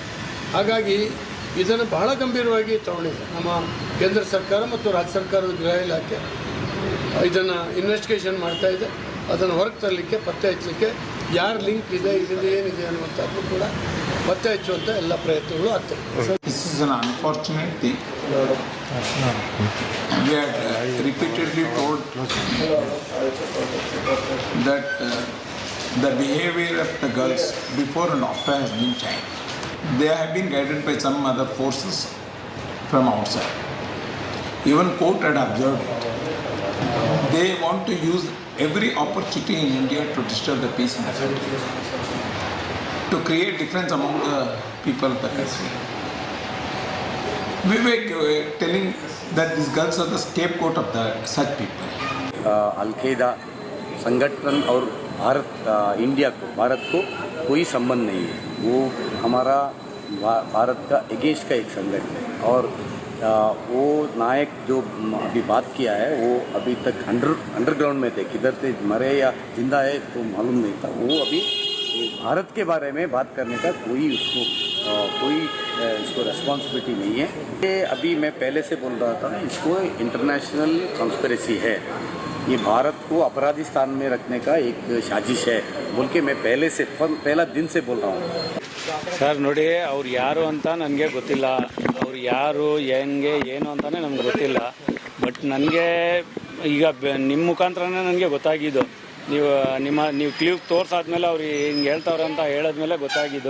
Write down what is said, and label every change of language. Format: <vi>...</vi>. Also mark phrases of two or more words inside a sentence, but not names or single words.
<kn>ಹಾಗಾಗಿ ಇದನ್ನು ಬಹಳ ಗಂಭೀರವಾಗಿ ತಗೊಂಡಿದೆ ನಮ್ಮ ಕೇಂದ್ರ ಸರ್ಕಾರ ಮತ್ತು ರಾಜ್ಯ ಸರ್ಕಾರದ ಗೃಹ ಇಲಾಖೆ. ಇದನ್ನು ಇನ್ವೆಸ್ಟಿಗೇಷನ್ ಮಾಡ್ತಾ ಇದೆ. ಅದನ್ನು ಹೊರಗೆ ತರಲಿಕ್ಕೆ, ಪತ್ತೆ ಹಚ್ಚಲಿಕ್ಕೆ ಯಾರ ಲಿಂಕ್ ಇದೆ, ಇದರಿಂದ ಏನಿದೆ ಅನ್ನುವಂಥದ್ದು ಕೂಡ ಪತ್ತೆ ಹಚ್ಚುವಂಥ ಎಲ್ಲ ಪ್ರಯತ್ನಗಳು ಆಗ್ತವೆ.</kn> <en>is an unfortunate thing. We had repeatedly told that the behavior of the girls before and after has been changed. They have been guided by some other forces from outside. Even court had observed it. They want to use every opportunity in India to disturb the peace in the country, to create difference among the people of the country. We were telling that these girls are the scapegoat of such people.</en> <hi>Al-Qaeda संगठन और भारत को कोई संबंध नहीं है। वो हमारा भारत का अगेंस्ट का एक संगठन है और वो नायक जो अभी बात किया है वो अभी तक अंडरग्राउंड में थे, किधर थे, मरे या जिंदा है तो मालूम नहीं था। वो अभी भारत के बारे में बात करने का कोई इसको रिस्पॉन्सिबिलिटी नहीं है। ये अभी मैं पहले से बोल रहा था, इसको</hi> <en>international conspiracy</en> <hi>है, ये भारत को अपराधी स्थान में रखने का एक साजिश है बोल के मैं पहला दिन से बोल रहा हूँ।</hi> <kn>ಸರ್ ನೋಡಿ, ಅವ್ರು ಯಾರು ಅಂತ ನನಗೆ ಗೊತ್ತಿಲ್ಲ, ಅವ್ರು ಯಾರು ಹೆಂಗೆ ಏನು ಅಂತಾನೆ ನಮ್ಗೆ ಗೊತ್ತಿಲ್ಲ. ಬಟ್ ನನಗೆ ಈಗ ನಿಮ್ಮ ಮುಖಾಂತರನೇ ನನಗೆ ಗೊತ್ತಾಗಿದ್ದು, ನೀವು ಕ್ಲಿಪ್ ತೋರ್ಸಾದ್ಮೇಲೆ ಅವ್ರು ಹಿಂಗೆ ಹೇಳ್ತಾವ್ರೆ ಅಂತ ಹೇಳಿದ್ಮೇಲೆ ಗೊತ್ತಾಗಿದ್ದು.</kn>